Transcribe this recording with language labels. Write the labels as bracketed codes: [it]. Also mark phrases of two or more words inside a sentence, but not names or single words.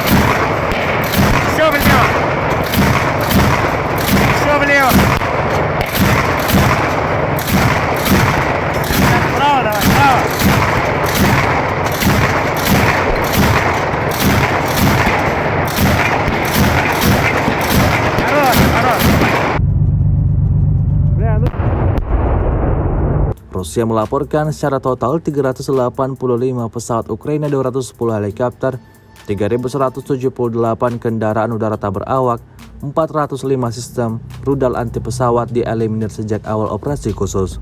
[ru] Еще влево. Еще влево. Вправо давай, вправо. Хорош. [id] Rusia melaporkan secara total 385 pesawat Ukraina, 210 helikopter, 3.178 kendaraan udara tak berawak, 405 sistem rudal anti pesawat dieliminir sejak awal operasi khusus.